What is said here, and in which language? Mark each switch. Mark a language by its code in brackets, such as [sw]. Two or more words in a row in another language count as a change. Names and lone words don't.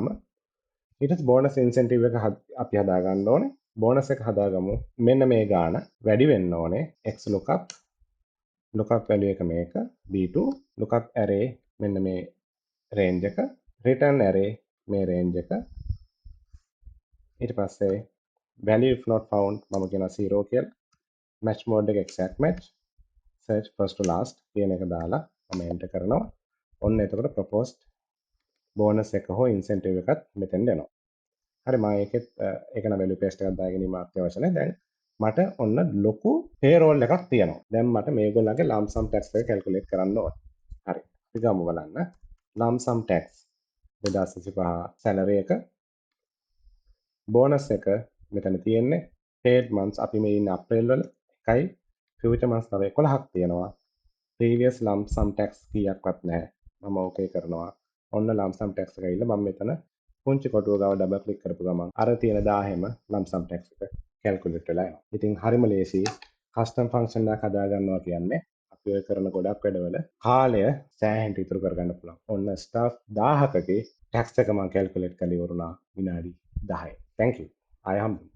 [si] ඊට පස්සේ [en] bonus incentive [si] එක අපි හදා ගන්න ඕනේ. bonus එක හදාගමු. මෙන්න මේ ගාන වැඩි වෙන්න ඕනේ. [en] x lookup value [si] එක මේක b2 [en] lookup array [si] මෙන්න මේ range එක [en] return array [si] මේ range එක ඊට පස්සේ [en] value if not found [si] මම කියනවා 0 කියලා. [en] match mode [si] එක [en] exact match search first to last [si] කියන එක දාලා මම enter කරනවා. ඔන්න එතකොට [en] proposed bonus [si] එක හෝ incentive එකත් මෙතෙන් දෙනවා. හරි මම ඒක නම් [en] value paste [si] එකක් දාගෙන ඉන්න අවශ්‍ය නැහැ. දැන් මට ඔන්න ලොකු payroll එකක් තියෙනවා. දැන් මට මේගොල්ලන්ගේ [en] lump sum tax [si] එක calculate කරන්න ඕන. හරි. අපි ගමු බලන්න. [en] lump sum tax [si] 2025 salary එක bonus එක මෙතන තියෙන්නේ [en] paid months [si] අපි මේ ඉන්නේ අප්‍රේල් වල 1යි [en] future months [si] තව 11ක් තියෙනවා. [en] previous lump sum tax [si] කීයක්වත් නැහැ. මම ඕකේ කරනවා. ඔන්න [en] lump sum tax [si] එක ඇවිල්ලා මම මෙතන පුංචි කොටුව ගාව ඩබල් ක්ලික් කරපු ගමන් අර තියෙන 1000ෙම [en] lump sum tax [si] එක calculate වෙලා යනවා. ඉතින් හරිම ලේසි [en] custom function [si] එකක් හදා ගන්නවා කියන්නේ අපි ඔය කරන ගොඩක් වැඩවල කාලය සෑහෙන්න ඉතුරු කරගන්න පුළුවන්. ඔන්න staff 1000කගේ tax එක මම calculate කරලා ඉවරුණා විනාඩි 10යි. [en] Thank you. [si] ආයෙ හම්බෙමු.